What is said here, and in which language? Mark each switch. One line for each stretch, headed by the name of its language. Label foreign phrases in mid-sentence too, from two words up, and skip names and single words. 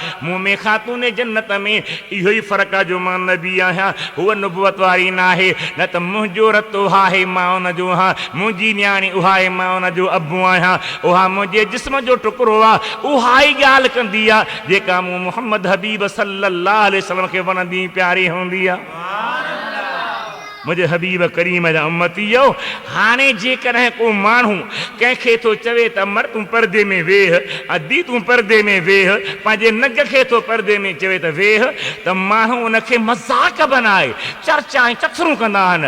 Sindhi: मूं में खातून जन्नत में इहो ई फ़र्क़ु आहे जो मां नबी आहियां, हूअ नुबुवत वारी न आहे। न त मुंहिंजो रत उहा आहे, मां उनजो आहियां, मुंहिंजी न्याणी उहा आहे, मां उनजो अबू आहियां, उहा मुंहिंजे जिस्म जो टुकड़ो आहे। उहा ई ॻाल्हि कंदी आहे जेका मूं मुहम्मद हबीब
Arabic: صلى الله عليه وسلم
Sindhi: खे वणंदी प्यारी हूंदी आहे। मुझे हबीब करीम जा उम्मतीयो, हाणे जेकॾहिं को माण्हू कंहिंखे थो चवे त मर तूं पर्दे में वेह, अदी तूं पर्दे में वेह, पंहिंजे नग खे थो पर्दे में चवे त वेह, त माण्हू उनखे मज़ाक बनाए चर्चा ऐं चथरूं कंदा आहिनि।